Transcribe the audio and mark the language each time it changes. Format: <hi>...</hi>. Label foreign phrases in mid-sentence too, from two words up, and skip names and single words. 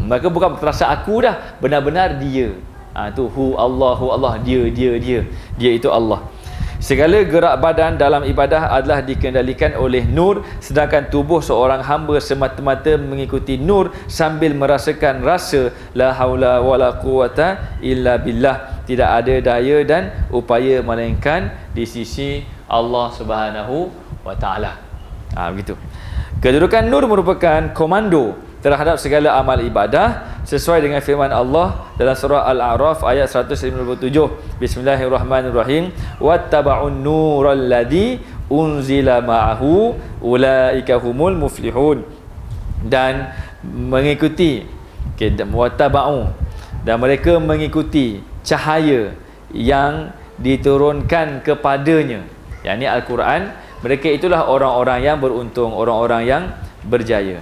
<ms>Maka bukan terasa aku dah, benar-benar dia. Tu Allah, dia itu Allah. Segala gerak badan dalam ibadah adalah dikendalikan oleh nur, sedangkan tubuh seorang hamba semata-mata mengikuti nur sambil merasakan rasa</ms> <ar>لا حول ولا قوة إلا بالله.</ar> <ms>Tidak ada daya dan upaya melainkan di sisi Allah</ms> <ar>سبحانه وتعالى.</ar> <ms>Begitu. Kedudukan nur merupakan komando terhadap segala amal ibadah sesuai dengan firman Allah dalam surah Al-A'raf ayat 157.</ms> <ar>بسم الله الرحمن الرحيم. واتبعوا النور الذي أنزل معه أولئك هم المفلحون.</ar> <ms>Dan mengikuti wattaba'u, dan mereka mengikuti cahaya yang diturunkan kepadanya, yakni Al-Quran. Mereka itulah orang-orang yang beruntung, orang-orang yang berjaya.</ms>